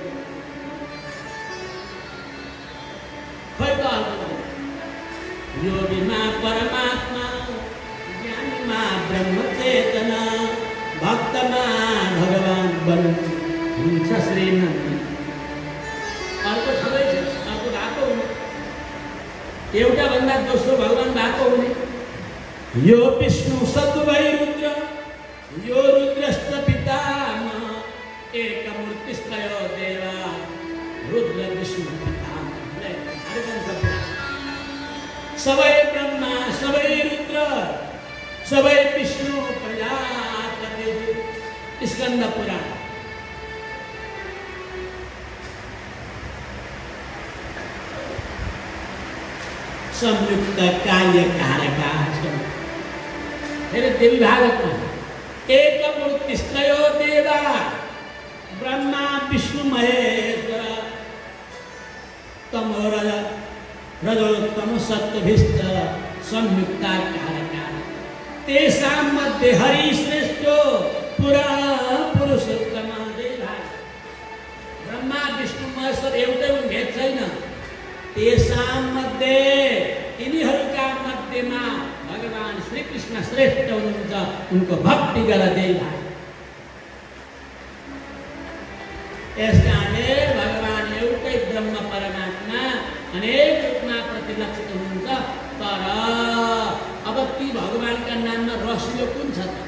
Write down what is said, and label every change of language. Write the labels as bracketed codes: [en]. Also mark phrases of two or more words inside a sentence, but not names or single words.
[ne] योगिमा परमात्मा ज्ञानिमा ब्रह्म चेतना भक्तमा भगवान बन्नु हुन्छ श्रीनन्दन अर्को छँदै छ अर्को भएको हुने एउटा भन्दा दोस्रो भगवान भएको हुने [sa] यो विष्णु सद्वै रुद्र यो रुद्रश्च पितामह एकमूर्तिस्तयो देवा रुद्र विष्णु पितामह [ne] सबै ब्रह्मा सबै रुद्र सबै विष्णु प्रजापति स्कंद पुराण [sa] संयुक्त कार्य कारका देवी भागवत में एक मूर्तिस्तयो देवा ब्रह्मा विष्णु महेश्वर तमो रजोत्तम सत्त्वभिश्च संयुक्ता कारका तेषां मध्ये हरि श्रेष्ठो पुरा पुरुषोत्तम देवा ब्रह्मा विष्णु महेश्वर [ne] एउटै भेद छैन [sa] तेषां मध्ये [ne] यिनीहरूका मध्येमा भगवान श्री कृष्ण श्रेष्ठ हुनुहुन्छ उनको भक्ति गर [sa] देवा [ne] यसकारणले भगवान एउटै ब्रह्म परमात्मा अनेक रूपमा प्रतिलक्षित हुनुहुन्छ तर अब ती भगवानका नाममा रसिलो कुन छ